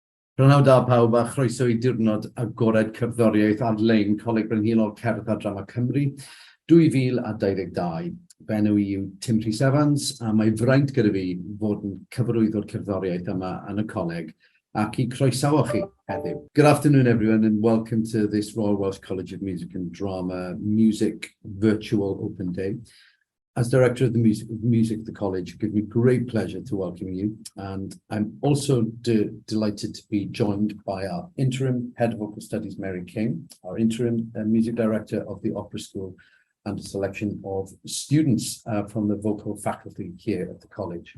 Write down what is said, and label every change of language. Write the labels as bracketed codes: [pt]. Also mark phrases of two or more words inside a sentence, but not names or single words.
[cy] Rhynnaw da pawb a chroeso I diwrnod agored cerddoriaeth ar-lein Coleg Brenhinol Cerdd a Drama Cymru 2022. Fy enw I yw Tim Rhys Evans a mae fraint gyda fi fod yn cyfarwyddwr cerddoriaeth yma yn y coleg ac I croesawo chi heddiw. [en] Good afternoon everyone and welcome to this Royal Welsh College of Music and Drama Music Virtual Open Day. As Director of the Music of the College, it gives me great pleasure to welcome you. And I'm also delighted to be joined by our interim Head of Vocal Studies, Mary King, our interim Music Director of the Opera School, and a selection of students from the vocal faculty here at the college.